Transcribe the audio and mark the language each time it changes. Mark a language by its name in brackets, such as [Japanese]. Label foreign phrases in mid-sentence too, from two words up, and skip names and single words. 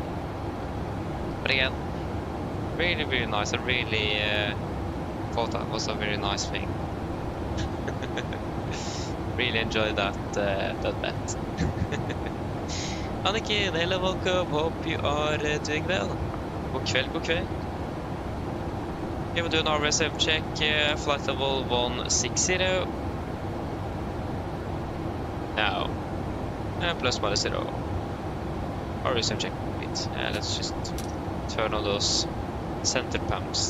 [English] But again, really, really nice. I really thought that was a very nice thing. Really enjoyed that bet. Annika, hello, welcome. Hope you are doing well. [Norwegian] God kveld, god kveld. [English] Okay, we'll do an RSM check. Flight level 160. No. Plus minus 0. RSM check. Wait. Let's just turn on those center pumps.